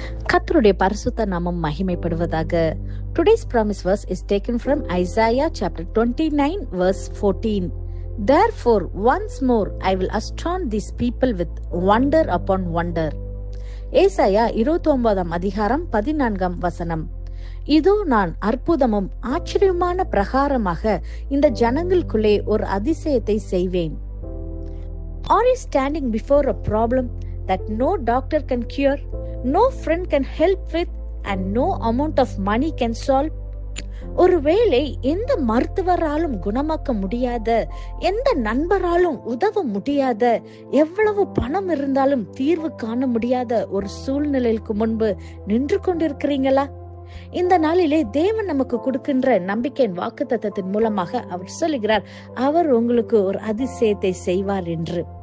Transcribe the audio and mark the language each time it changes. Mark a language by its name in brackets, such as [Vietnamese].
[Tamil] கர்த்தருடைய பரிசுத்த நாமம் மகிமைப்படுவதாக. [English] Today's promise verse is taken from Isaiah chapter 29 verse 14. Therefore once more I will astound these people with wonder upon wonder. [Tamil] ஏசாயா 29 அதிகாரம் 14 வசனம். இதோ நான் அற்புதமும் ஆச்சரியமான பிரகாரமாக இந்த ஜனங்களுக்குள்ளே ஒரு அதிசயத்தை செய்வேன். [English] Are you standing before a problem that no doctor can cure, no friend can help with, and no amount of money can solve? [Tamil] ஒருவேளை எந்த மருத்துவராலும் குணமாக்க முடியாத, எந்த நண்பராலும் உதவ முடியாத, எவ்வளவு பணம் இருந்தாலும் தீர்வு காண முடியாத ஒரு சூழ்நிலைக்கு முன்பு நின்று கொண்டிருக்கிறீங்களா? இந்த நாளிலே தேவன் நமக்கு கொடுக்கின்ற நம்பிக்கையின் வாக்குத்தத்தத்தின் மூலமாக அவர் சொல்லுகிறார், அவர் உங்களுக்கு ஒரு அதிசயத்தை செய்வார் என்று.